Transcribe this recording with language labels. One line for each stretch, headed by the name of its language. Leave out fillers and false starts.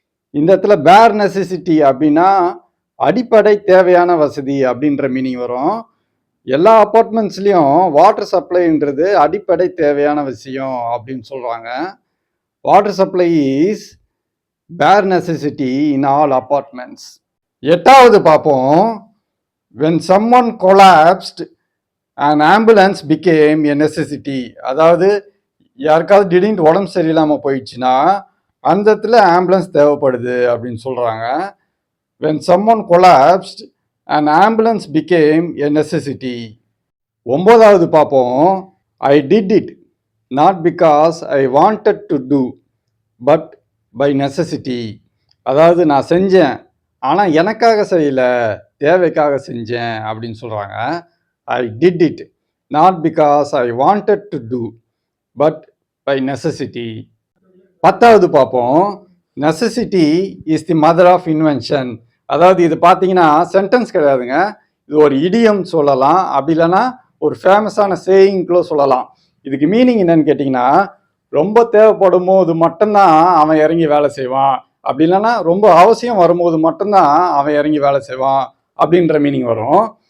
Tamil: இந்த இடத்துல பேர் நெசசிட்டி அப்படின்னா அடிப்படை தேவையான வசதி அப்படின்ற மீனிங் வரும். எல்லா அப்பார்ட்மெண்ட்ஸ்லேயும் வாட்டர் சப்ளைன்றது அடிப்படை தேவையான விஷயம் அப்படின்னு சொல்கிறாங்க.
English: Water supply is bare necessity in all apartments.
Tamil: எட்டாவது பார்ப்போம்.
English: when someone collapsed an ambulance became a necessity.
Tamil: அதாவது யாருக்காவது திடீர்னு உடம்பு சரியில்லாமல் போயிடுச்சுன்னா அந்த இடத்துல ஆம்புலன்ஸ் தேவைப்படுது அப்படின்னு சொல்கிறாங்க.
English: when someone collapsed an ambulance became a necessity.
Tamil: ஒன்பதாவது பார்ப்போம்.
English: I did it not because I wanted to do but by necessity.
Tamil: அதாவது நான் செஞ்சேன், ஆனால் எனக்காக செய்யலை, தேவைக்காக செஞ்சேன் அப்படின்னு சொல்கிறாங்க.
English: I did it not because I wanted to do but by necessity.
Tamil: பத்தாவது பார்ப்போம்.
English: Necessity is the mother of invention.
Tamil: அதாவது இது பார்த்தீங்கன்னா சென்டென்ஸ் கிடையாதுங்க, இது ஒரு இடியம் சொல்லலாம், அப்படி இல்லைன்னா ஒரு ஃபேமஸான சேயிங்க்குள்ள சொல்லலாம். இதுக்கு மீனிங் என்னன்னு கேட்டிங்கன்னா ரொம்ப தேவைப்படும் போது மட்டும்தான் அவன் இறங்கி வேலை செய்வான், அப்படி இல்லைன்னா ரொம்ப அவசியம் வரும்போது மட்டும்தான் அவன் இறங்கி வேலை செய்வான் அப்படின்ற மீனிங் வரும்.